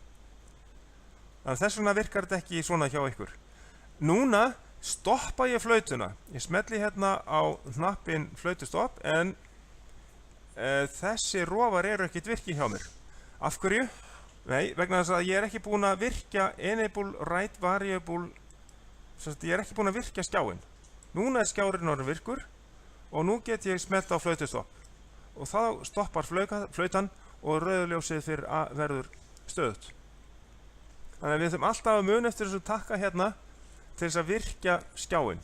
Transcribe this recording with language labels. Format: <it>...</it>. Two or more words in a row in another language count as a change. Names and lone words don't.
<is>Þannig þess vegna virkar þetta ekki svona hjá ykkur. Núna stoppa ég flautuna. Ég smelli hérna á hnappinn flautustopp, en þessi rofar eru ekkert virki hjá mér. Af hverju? Nei, vegna þess að ég er ekki búinn að virkja</is> <en>enable write variable,</en> <is>ég er ekki búinn að virkja skjáinn. Núna er skjárinn orðinn virkur og nú get ég smellt á flautustopp. Og þá stoppar flautan og rauðuljósið fyrir A verður stöðugt. Þannig að við þurfum alltaf að muna eftir þessum takka hérna til þess að virkja skjáinn.</is>